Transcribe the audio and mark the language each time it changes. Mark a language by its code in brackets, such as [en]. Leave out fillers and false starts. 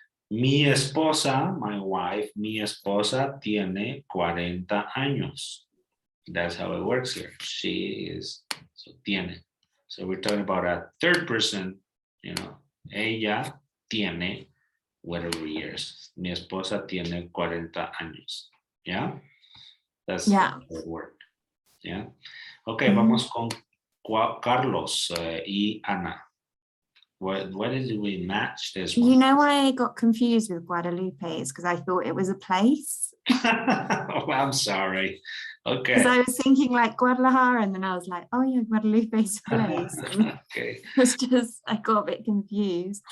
[es] Mi esposa, [en] my wife, [es] mi esposa tiene 40 años. [en] That's how it works here. She is, so [es] tiene. [en] So we're talking about a third person, you know, [es] ella tiene [en] whatever years. [es] Mi esposa tiene 40 años. [en] Yeah? That's how it worked. Yeah. [es] Okay, vamos con Carlos y Ana. [en] Why did we match this one? You know why I got confused with Guadalupe is because I thought it was a place. Oh, I'm sorry. Okay. Because I was thinking like Guadalajara, and then I was like, oh yeah, Guadalupe's a place. Okay. It's just I got a bit confused.